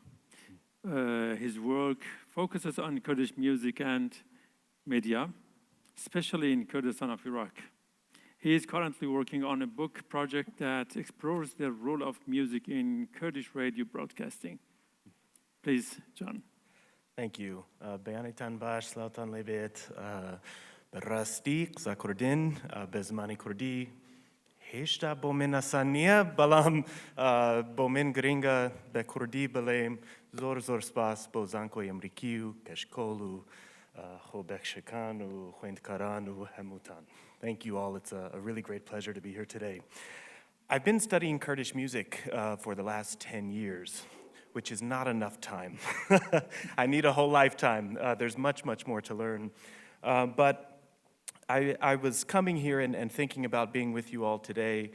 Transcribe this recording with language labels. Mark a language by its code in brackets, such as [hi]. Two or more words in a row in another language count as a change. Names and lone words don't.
[en] His work focuses on Kurdish music and media, especially in Kurdistan of Iraq. He is currently working on a book project that explores the role of music in Kurdish radio broadcasting. Please, John. Thank you. [ckb] Beyanatan bash, slautan lebet, berasti, qza Kurdin, bezmani Kurdi, هێشتا بۆ من ئاسان نییە بەڵام بۆ من گرنگە بە کوردی بڵێم زۆر سپاس بۆ زانکۆی ئەمریکی و کەشکۆڵ و خۆبەخشەکان و خوێندکاران و هەمووتان. [en] Thank you all. It's a really great pleasure to be here today. I've been studying Kurdish music for the last 10 years, which is not enough time. I need a whole lifetime. There's much more to learn. But I was coming here and thinking about being with you all today.